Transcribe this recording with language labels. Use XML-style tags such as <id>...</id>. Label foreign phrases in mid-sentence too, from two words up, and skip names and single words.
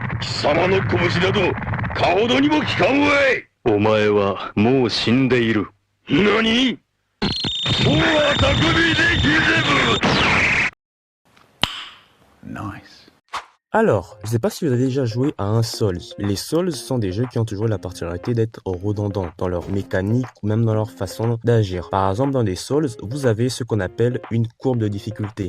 <ja>貴様の拳などかほどにも効かんわい。お前はもう死んでいる。何？もうは匠できぜぶ。</ja> <fr>Nice. Alors, je sais pas si vous avez déjà joué à un Souls. Les Souls sont des jeux qui ont toujours la particularité d'être redondants dans leur mécanique ou même dans leur façon d'agir. Par exemple, dans les Souls, vous avez ce qu'on appelle une courbe de difficulté.</fr>